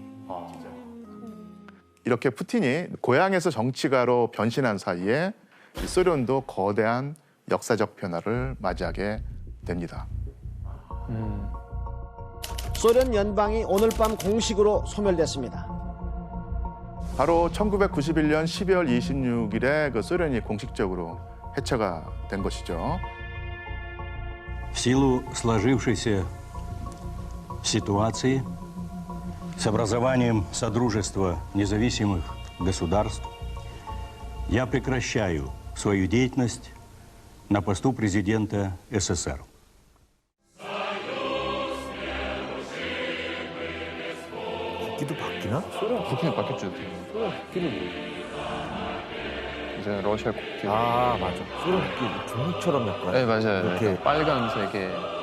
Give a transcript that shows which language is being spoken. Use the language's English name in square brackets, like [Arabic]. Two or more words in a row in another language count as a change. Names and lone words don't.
[Korean] 이렇게 푸틴이 고향에서 정치가로 변신한 사이에 소련도 거대한 역사적 변화를 맞이하게 됩니다. 소련 연방이 오늘 밤 공식으로 소멸됐습니다. 바로 1991년 12월 26일에 그 소련이 공식적으로 해체가 된 것이죠. [Russian] В силу сложившейся ситуации с образованием Содружества независимых государств я прекращаю свою деятельность на посту президента СССР. [Korean] 국기도 바뀌나? 소련 국기는 바뀌었죠. 소련 국기를 이제 러시아 국기. 아 맞아. 소련 국기 중국처럼 약간. 네 맞아요. 이렇게. 약간 빨간색에